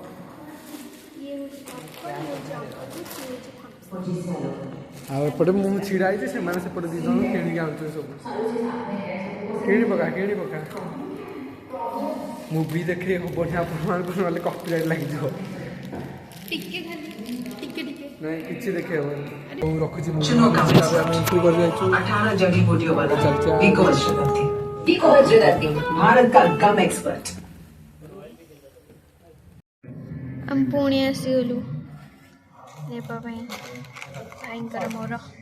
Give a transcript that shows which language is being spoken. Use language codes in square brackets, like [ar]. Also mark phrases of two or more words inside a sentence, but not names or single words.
[or] ଆଉ ଏପଟେ ମୁଁ ଛିଡ଼ା ହେଇଛି ସେମାନେ ସେପଟେ 2 ଜଣ କିଣିକି ଆଣୁଛନ୍ତି ସବୁ କିଣି ପକା ମୁଭି ଦେଖେଇ ହେବନି ଆପଣମାନଙ୍କୁ ନହେଲେ କପିରାଇଟ୍ ଲାଗିଯିବ ନାଇଁ କିଛି ଦେଖେଇ ହେବନି ମୁଁ ରଖୁଛି ଆମେ ଏଣ୍ଟ୍ରି କରି ଯାଇଛୁ [hi] 18 जड़ी बूटियों वाला चलते हैं। इको हजरत भारत का गम एक्सपर्ट [or] ଆମେ ପୁଣି ଆସିଗଲୁ ନେବା ପାଇଁ ଭାଇଙ୍କର ମୋର